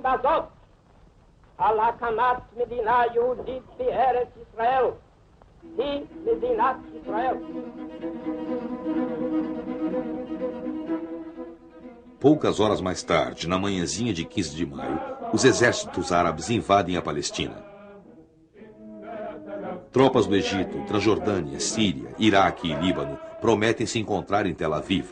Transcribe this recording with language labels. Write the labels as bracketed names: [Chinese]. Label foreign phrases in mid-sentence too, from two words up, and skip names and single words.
[Hebrew] בזאת על הקמת מדינה יהודית בארץ ישראל. היא מדינת ישראל. [Portuguese] Poucas horas mais tarde, na manhãzinha de 15 de maio, os exércitos árabes invadem a Palestina. Tropas do Egito, Transjordânia, Síria, Iraque e Líbano prometem se encontrar em Tel Aviv.